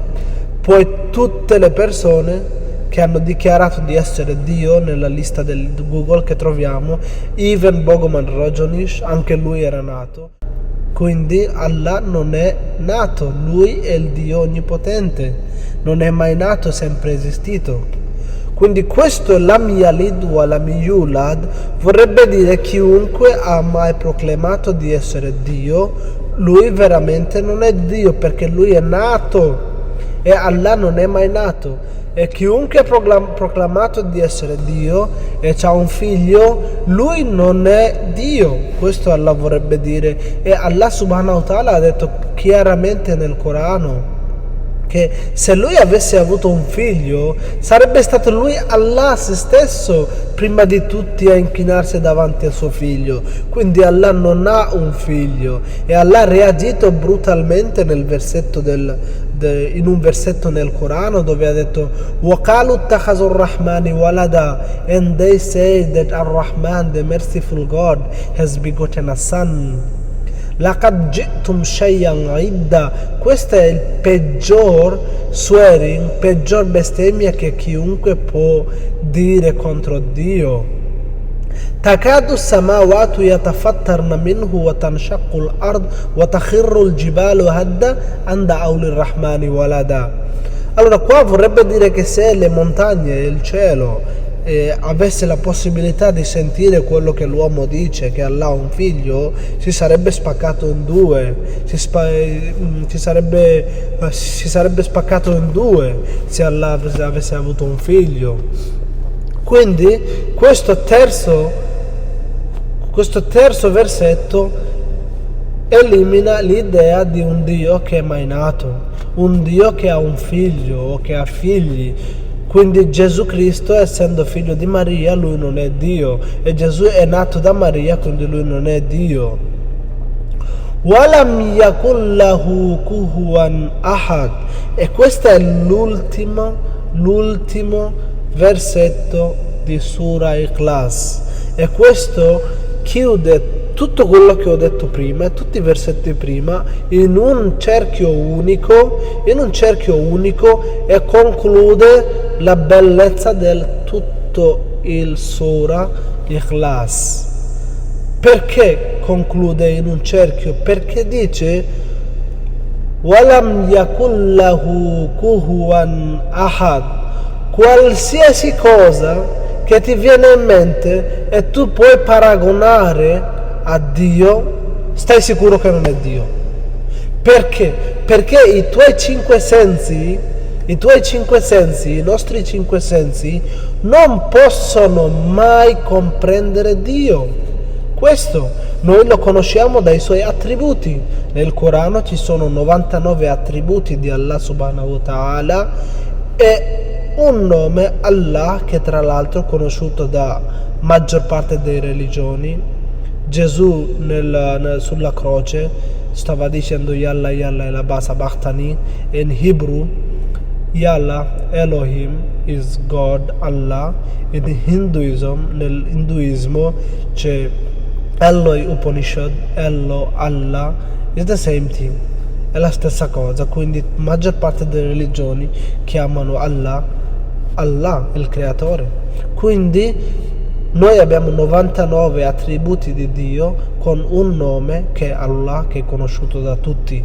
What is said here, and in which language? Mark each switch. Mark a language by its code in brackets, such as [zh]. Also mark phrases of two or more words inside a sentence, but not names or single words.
[it] Poi tutte le persone che hanno dichiarato di essere Dio nella lista del Google che troviamo, even Bogomil Rojonish, anche lui era nato. Quindi Allah non è nato, lui è il Dio onnipotente, non è mai nato, è sempre esistito. Quindi questo [ar] لم يلد ولم يولد [it] vorrebbe dire chiunque ha mai proclamato di essere Dio, lui veramente non è Dio, perché lui è nato e Allah non è mai nato. E chiunque ha proclamato di essere Dio e ha un figlio, lui non è Dio. Questo Allah vorrebbe dire. E Allah [ar] سبحانه وتعالى [it] ha detto chiaramente nel Corano che se lui avesse avuto un figlio, sarebbe stato lui Allah se stesso prima di tutti a inchinarsi davanti al suo figlio. Quindi Allah non ha un figlio e Allah ha reagito brutalmente nel versetto in un versetto nel Corano dove ha detto [ar] وَقَالُوا اتَّخَذُوا الرَّحْمَنِ وَلَدًا, [en] and they say that Ar-Rahman, the merciful God, has begotten a son. [ar] لَقَدْ جِئْتُمْ شَيْئًا عِدًّا. [it] Questo è il peggior swearing, peggior bestemmia che chiunque può dire contro Dio. [ar] تكاد السماوات يتفطرن منه وتنشق الأرض وتخر الجبال هدا أن دعوا للرحمن ولدا. [it] Allora qua vorrebbe dire che se le montagne e il cielo avesse la possibilità di sentire quello che l'uomo dice, che Allah ha un figlio, si sarebbe spaccato in due, si sarebbe spaccato in due se Allah avesse avuto un figlio. Quindi questo terzo versetto elimina l'idea di un Dio che è mai nato, un Dio che ha un figlio o che ha figli. Quindi Gesù Cristo, essendo figlio di Maria, lui non è Dio, e Gesù è nato da Maria, quindi lui non è Dio. [ar] ولم يكن له كفوا أحد. [it] E questo è l'ultimo versetto di Sura Ikhlas, e questo chiude tutto quello che ho detto prima, tutti i versetti prima, in un cerchio unico e conclude la bellezza del tutto il Sura Ikhlas. Perché conclude in un cerchio? Perché dice [ar] ولم يكن له كفوا أحد. [it] Qualsiasi cosa che ti viene in mente e tu puoi paragonare a Dio, stai sicuro che non è Dio. Perché? Perché i tuoi cinque sensi, i nostri cinque sensi, non possono mai comprendere Dio. Questo noi lo conosciamo dai suoi attributi. Nel Corano ci sono 99 attributi di Allah [ar] سبحانه وتعالى [it] e un nome Allah che tra l'altro è conosciuto da maggior parte delle religioni. Gesù sulla croce stava dicendo Yalla Yalla Elaba Sabachthani. [en] In Hebrew Yalla Elohim is God, Allah. In Hinduism, [it] nell'induismo c'è Eloi Upanishad, Ello, [en] Allah, is the same thing, [it] è la stessa cosa. Quindi maggior parte delle religioni chiamano Allah il creatore. Quindi noi abbiamo 99 attributi di Dio con un nome che è Allah, che è conosciuto da tutti.